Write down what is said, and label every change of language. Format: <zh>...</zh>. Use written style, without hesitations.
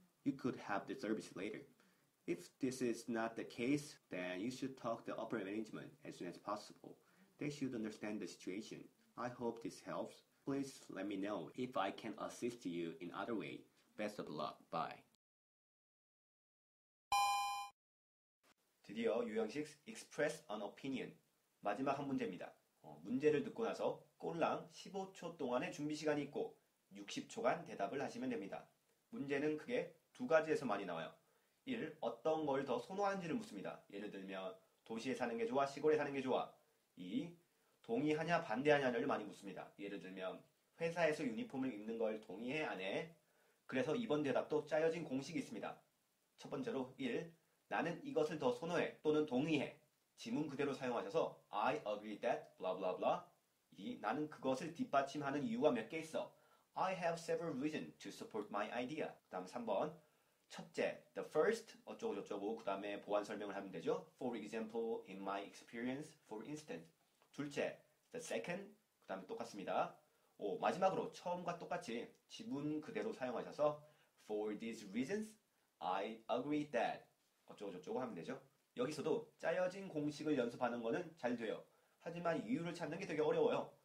<en>You could have the service later. If this is not the case, then you should talk to upper management as soon as possible. They should understand the situation. I hope this helps. Please let me know if I can assist you in other way. Best of luck. Bye.</en> <ko>드디어 유형식</ko> <en>Express an Opinion</en> <ko>마지막 한 문제입니다. 문제를 듣고 나서 꼴랑 15초 동안의 준비 시간이 있고 60초간 대답을 하시면 됩니다. 문제는 크게 두 가지에서 많이 나와요. 1. 어떤 걸 더 선호하는지를 묻습니다. 예를 들면 도시에 사는 게 좋아, 시골에 사는 게 좋아. 2. 동의하냐 반대하냐를 많이 묻습니다. 예를 들면 회사에서 유니폼을 입는 걸 동의해 안 해? 그래서 이번 대답도 짜여진 공식이 있습니다. 첫 번째로 1. 나는 이것을 더 선호해 또는 동의해. 지문 그대로 사용하셔서</ko> <en>I agree that blah blah blah. 2.</en> <ko>나는 그것을 뒷받침하는 이유가 몇 개 있어.</ko> <en>I have several reasons to support my idea.</en> <ko>그 다음 3번. 첫째,</ko> <en>the first</en> <ko>어쩌고 저쩌고 그 다음에 보완 설명을 하면 되죠.</ko> <en>For example, in my experience, for instance.</en> <ko>둘째,</ko> <en>the second</en> <ko>그 다음에 똑같습니다. 마지막으로 처음과 똑같이 지문 그대로 사용하셔서</ko> <en>For these reasons, I agree that</en> <ko>어쩌고 저쩌고 하면 되죠. 여기서도 짜여진 공식을 연습하는 거는 잘 돼요. 하지만 이유를 찾는 게 되게 어려워요.</ko>